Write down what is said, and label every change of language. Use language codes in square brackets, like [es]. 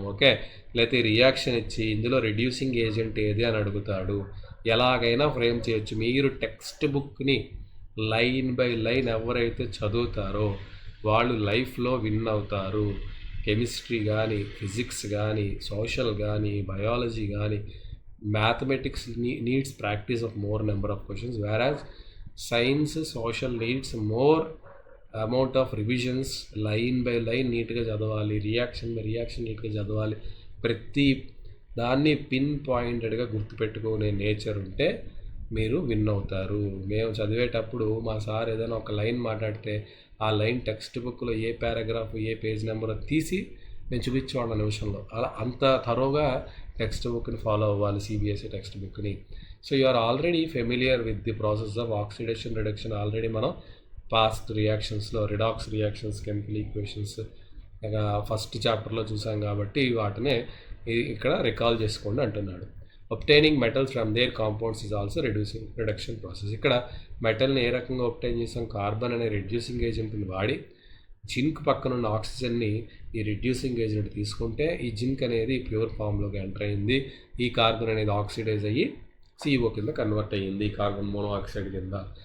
[te] Okay, లేకపోతే reaction ఇచ్చి ఇందులో రెడ్యూసింగ్ ఏజెంట్ ఏది అని అడుగుతాడు. ఎలాగైనా ఫ్రేమ్ చేయొచ్చు. మీరు టెక్స్ట్ బుక్ని లైన్ బై లైన్ ఎవరైతే చదువుతారో వాళ్ళు లైఫ్లో విన్ అవుతారు. కెమిస్ట్రీ కానీ, ఫిజిక్స్ కానీ, సోషల్ కానీ, బయాలజీ కానీ [en] mathematics needs practice of more number of questions, whereas science social needs more amount of revisions. [te] Line by line నీట్గా చదవాలి, రియాక్షన్ బై రియాక్షన్ నీట్గా చదవాలి. ప్రతి దాన్ని పిన్ పాయింటెడ్గా గుర్తుపెట్టుకునే నేచర్ ఉంటే మీరు విన్ అవుతారు. మేము చదివేటప్పుడు మా సార్ ఏదైనా ఒక లైన్ మాట్లాడితే ఆ లైన్ టెక్స్ట్ బుక్లో ఏ పారాగ్రాఫ్ ఏ పేజ్ నెంబర్ తీసి నేను చూపించేవాళ్ళ నిమిషంలో. అలా అంత తరోగా టెక్స్ట్ బుక్ని ఫాలో అవ్వాలి, సిబిఎస్ఈ టెక్స్ట్ బుక్ని. [en] So you are already familiar with the process of oxidation reduction. [te] Already మనం past రియాక్షన్స్లో redox reactions, chemical equations first చాప్టర్లో చూసాం కాబట్టి వాటినే ఇక్కడ రికాల్ చేసుకోండి అంటున్నాడు. [en] obtaining metals from their compounds is also reduction process. [te] ఇక్కడ మెటల్ని ఏ రకంగా obtain చేసాం, కార్బన్ అనే రెడ్యూసింగ్ ఏజెంట్ని వాడి జింక్ పక్కన ఉన్న ఆక్సిజన్ని ఈ రిడ్యూసింగ్ ఏజెంట్ తీసుకుంటే ఈ జింక్ అనేది ప్యూర్ ఫామ్లోకి ఎంటర్ అయింది. ఈ కార్బన్ అనేది ఆక్సిడైజ్ అయ్యి CO కింద కన్వర్ట్ అయ్యింది, కార్బన్ మోనోఆక్సైడ్ కింద.